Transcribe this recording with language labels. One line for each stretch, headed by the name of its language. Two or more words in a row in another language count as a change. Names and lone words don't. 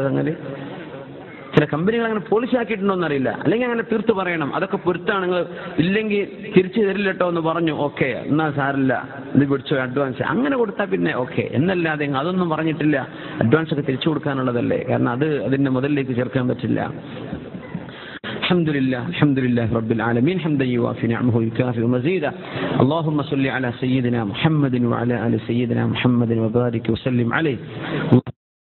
Malayalam: അങ്ങനെ ചില കമ്പനികൾ അങ്ങനെ പോളിസി ആക്കിയിട്ടുണ്ടോന്ന് അറിയില്ല. അല്ലെങ്കിൽ അങ്ങനെ തീർത്ത് പറയണം, അതൊക്കെ പൊരുത്താണ്, നിങ്ങൾ ഇല്ലെങ്കിൽ തിരിച്ചു തരില്ല കേട്ടോ എന്ന് പറഞ്ഞു, ഓക്കെ എന്നാ സാരില്ല, ഇത് പിടിച്ചോ അഡ്വാൻസ്, അങ്ങനെ കൊടുത്താൽ പിന്നെ ഓക്കെ. എന്നല്ലാതെ അതൊന്നും പറഞ്ഞിട്ടില്ല. അഡ്വാൻസ് ഒക്കെ തിരിച്ചു കൊടുക്കാനുള്ളതല്ലേ, കാരണം അത് അതിന്റെ മുതലിലേക്ക് ചേർക്കാൻ പറ്റില്ല.
Arabic: الحمد لله رب العالمين حمدا يوافي نعمه ويكافئ مزيدا. اللهم صل على سيدنا محمد وعلى آل سيدنا محمد وبارك وسلم عليه.